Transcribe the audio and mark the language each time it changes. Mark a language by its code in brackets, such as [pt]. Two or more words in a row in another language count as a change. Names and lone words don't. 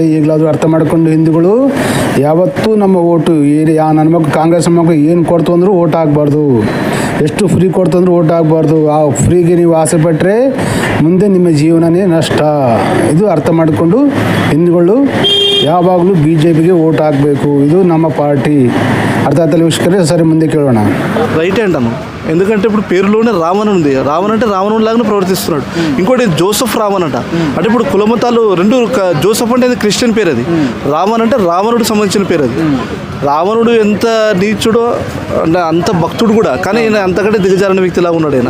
[kn] ಈಗಲಾದರೂ ಅರ್ಥ ಮಾಡಿಕೊಂಡು ಹಿಂದೂಗಳು ಯಾವತ್ತೂ ನಮ್ಮ ಓಟು ನನ್ನ ಮಕ್ಕಳು ಕಾಂಗ್ರೆಸ್ ಮಕ್ಕಳು ಏನು ಕೊಡ್ತು ಅಂದರೂ ಓಟ್ ಹಾಕ್ಬಾರ್ದು. ಎಷ್ಟು ಫ್ರೀ ಕೊಡ್ತಂದ್ರೂ ಓಟ್ ಆಗಬಾರ್ದು. ಆ ಫ್ರೀಗೆ ನೀವು ಆಸೆ ಪಟ್ಟರೆ ಮುಂದೆ ನಿಮ್ಮ ಜೀವನನೇ ನಷ್ಟ. ಇದು ಅರ್ಥ ಮಾಡಿಕೊಂಡು ಹಿಂದೂಗಳು ಯಾವಾಗಲೂ BJPಗೆ ಓಟ್ ಹಾಕಬೇಕು. ಇದು ನಮ್ಮ [te] పార్టీ. అర్థం అవుతుంది వీక్షకులే. సరే ముందే కేಳೋಣ. రైట్ అంటాను. ఎందుకంటే ఇప్పుడు పేరులోనే రావణ్ ఉంది. రావణ్ అంటే రావణుడు లాగానే ప్రవర్తిస్తున్నాడు. ఇంకోటి జోసెఫ్ రావణ్ అంట. అంటే ఇప్పుడు కులమతాలు రెండు, జోసెఫ్ అంటే అది క్రిస్టియన్ పేరు, అది రావణ్ అంటే రావణుడికి సంబంధించిన పేరు. అది రావణుడు ఎంత నీచుడో అంటే అంత భక్తుడు కూడా, కానీ ఈయన అంతకంటే దిగజారిన వ్యక్తిలాగా ఉన్నాడు ఆయన.